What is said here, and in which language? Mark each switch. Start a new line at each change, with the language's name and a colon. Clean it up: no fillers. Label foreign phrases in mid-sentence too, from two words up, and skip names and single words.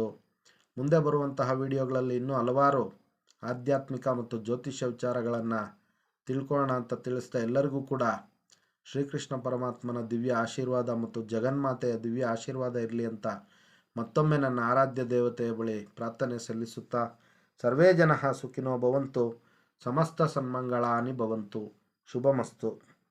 Kannada: ಮುಂದೆ ಬರುವಂತಹ ವಿಡಿಯೋಗಳಲ್ಲಿ ಇನ್ನೂ ಹಲವಾರು ಆಧ್ಯಾತ್ಮಿಕ ಮತ್ತು ಜ್ಯೋತಿಷ್ಯ ವಿಚಾರಗಳನ್ನು ತಿಳ್ಕೊಳ್ಳೋಣ ಅಂತ ತಿಳಿಸ್ತಾ ಎಲ್ಲರಿಗೂ ಕೂಡ ಶ್ರೀಕೃಷ್ಣ ಪರಮಾತ್ಮನ ದಿವ್ಯ ಆಶೀರ್ವಾದ ಮತ್ತು ಜಗನ್ಮಾತೆಯ ದಿವ್ಯ ಆಶೀರ್ವಾದ ಇರಲಿ ಅಂತ ಮತ್ತೊಮ್ಮೆ ನನ್ನ ಆರಾಧ್ಯ ದೇವತೆಯ ಬಳಿ ಪ್ರಾರ್ಥನೆ ಸಲ್ಲಿಸುತ್ತಾ,
Sanskrit: ಸರ್ವೇ ಜನಃ ಸುಖಿನೋ ಭವಂತು, ಸಮಸ್ತ ಸನ್ಮಂಗಳಾನಿ ಭವಂತು, ಶುಭಮಸ್ತು.